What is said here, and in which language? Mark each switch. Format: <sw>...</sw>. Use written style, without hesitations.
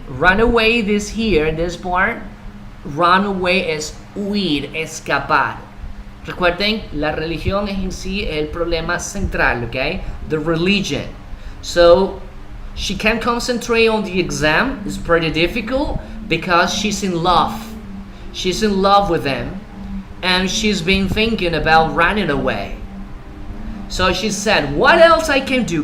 <en>Run away, this here, this part.</en> <es>Run away es huir, escapar. Recuerden, la religión es en sí el problema central, okay?</es> <en>The religion. So, she can't concentrate on the exam. It's pretty difficult because she's in love. She's in love with him. And she's been thinking about running away. So she said, what else I can do?</en>